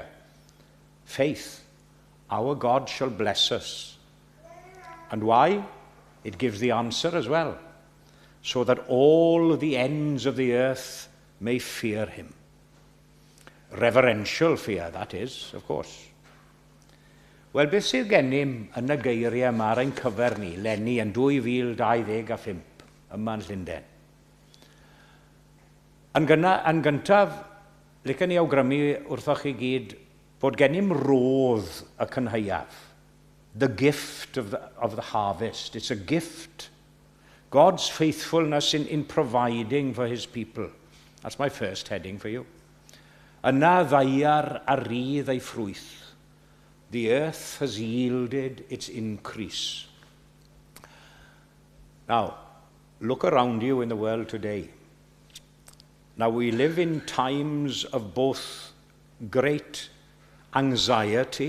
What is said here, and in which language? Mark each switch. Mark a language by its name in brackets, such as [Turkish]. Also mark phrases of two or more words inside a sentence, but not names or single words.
[English] Faith. Our God shall bless us. And why? It gives the answer as well. So that all the ends of the earth may fear him. Reverential fear, that is, of course. [Welsh] Wel, beth sydd gennym yn y geiriau yma ar ein cyfer ni, lenni yn 2025 yma yn Llundain. Yn gyntaf, licen ni awgrymu wrthoch chi gyd bod gennym rodd y cynhaiaf. [English] The gift of the harvest. It's a gift. God's faithfulness in providing for his people. That's my first heading for you. [Welsh] Yna ddaiar a rydd ei ffrwyth. [English] The earth has yielded its increase. Now, look around you in the world today. Now, we live in times of both great anxiety.